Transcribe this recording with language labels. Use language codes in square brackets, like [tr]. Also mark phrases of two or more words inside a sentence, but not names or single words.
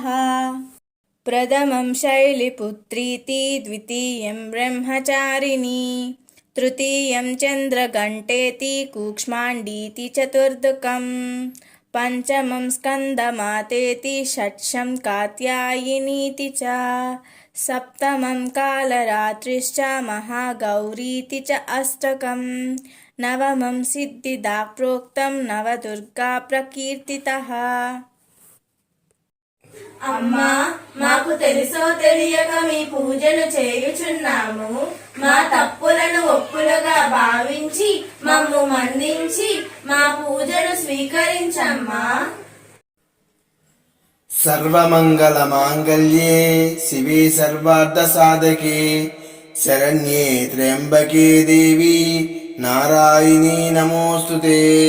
[sa] प्रथमं शैलपुत्रीति द्वितीयं ब्रह्मचारिणी तृतीयं चन्द्रघण्टेति कूक्ष्माण्डीति चतुर्थकं पञ्चमं स्कन्दमातेति षष्ठं कात्यायनीति च सप्तमं कालरात्रिश्च महागौरीति च अष्टकं नवमं सिद्धिदा प्रोक्तं नवदुर्गा प्रकीर्तितः। [te] అమ్మా మాకు తెలుసో తెలియక మీ పూజలు చేయుచున్నాము. మా తప్పులను ఒప్పులుగా భావించి మమ్ము మన్నించి మా పూజలు స్వీకరించమ్మా. [sa] సర్వమంగళ మాంగళ్యే శివే సర్వార్థ సాధకే శరణ్యే త్ర్యంబకే దేవి నారాయణీ నమోస్తుతే.